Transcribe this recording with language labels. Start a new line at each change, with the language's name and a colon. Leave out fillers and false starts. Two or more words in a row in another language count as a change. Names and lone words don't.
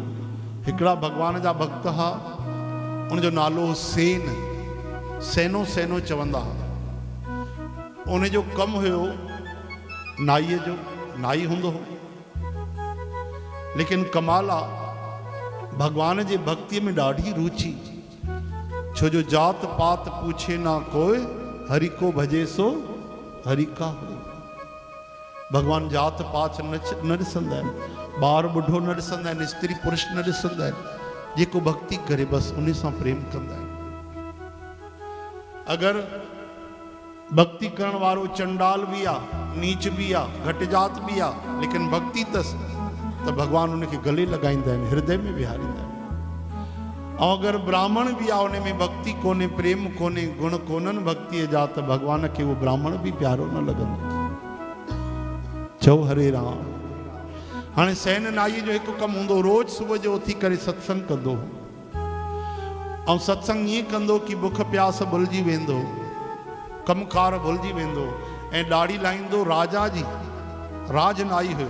Sindhi: हिकिड़ा भगवान जा भक्त हुआ, उनजो नालो सेन, सेनो सेनो चवंदा हुआ। उनजो कमु हुयो नाईअ जो, नाई हूंदो हो। लेकिन कमाल आहे, भगवान जे भक्तीअ में ॾाढी रुचि, छो जो
Hindi: जात पात पूछे ना कोई, हरि को भजे सो हरि का हो।
Sindhi: भगवान जात पात न ॾिसंदा आहिनि, ॿार ॿुढो न ॾिसंदा आहिनि, स्त्री पुरुष न ॾिसंदा आहिनि। जेको भक्ति करे बसि उन सां प्रेम कंदा आहिनि। अगरि भक्ति करण वारो चंडाल भी आहे, नीच भी आहे, घटि जात भी आहे, लेकिन भक्ति अथसि तो भगवान उनके गले लगाईंदा आहिनि, हृदय में विहारींदा आहिनि। ऐं अगरि ब्राह्मण भी आहे, उन में भक्ति कोन्हे, प्रेम कोन्हे, गुण कोन्हनि भक्तीअ जा, त भगवान खे उहो ब्राह्मण भी प्यारो न लॻंदो। चओ हरे राम। हाणे सैन नाईअ जो हिकु कमु हूंदो, रोज़ सुबुह जो उथी करे सत्संग कंदो, ऐं सत्संग ईअं कंदो कि बुख प्यास भुलिजी वेंदो, कमकार भुलिजी वेंदो, ऐं ॾाढ़ी लाहींदो राजा जी। राजनाई हुयो।